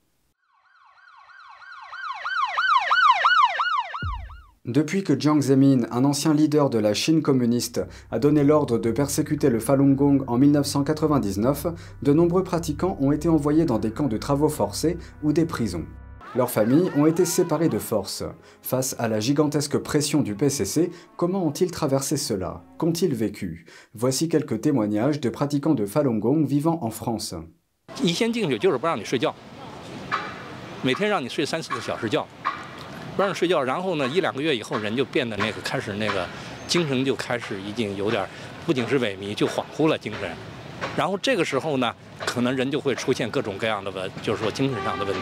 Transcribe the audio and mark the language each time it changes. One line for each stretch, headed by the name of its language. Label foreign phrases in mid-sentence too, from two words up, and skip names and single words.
French: Depuis que Jiang Zemin, un ancien leader de la Chine communiste, a donné l'ordre de persécuter le Falun Gong en 1999, de nombreux pratiquants ont été envoyés dans des camps de travaux forcés ou des prisons. Leurs familles ont été séparées de force. Face à la gigantesque pression du PCC, comment ont-ils traversé cela? Qu'ont-ils vécu? Voici quelques témoignages de pratiquants de Falun Gong vivant en France.
Chinese: 不让睡觉，然后呢，1-2个月以后，人就变得开始精神就开始已经有点，不仅是萎靡，就恍惚了精神。然后这个时候呢，可能人就会出现各种各样的就是说精神上的问题。